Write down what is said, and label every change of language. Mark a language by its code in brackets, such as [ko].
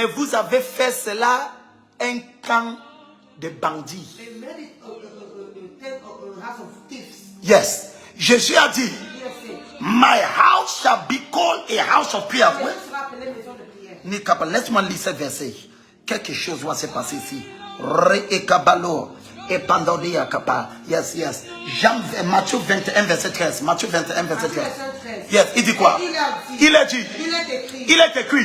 [fr] Mais vous avez fait cela un camp de bandits. [en] They made it a house of thieves. [fr] Yes. Jésus a dit, Il a fait, [en] my house shall be called a house of prayer. [fr] maison sera appelée maison de prière. Nikapa, laisse-moi lire ce verset. Quelque chose va se passer ici. Re et kabalo. Et pandodia kapa. Yes, yes. Matthieu 21, verset 13. Matthieu 21, verset 13. Yes, il dit quoi? Il est dit. Il est écrit.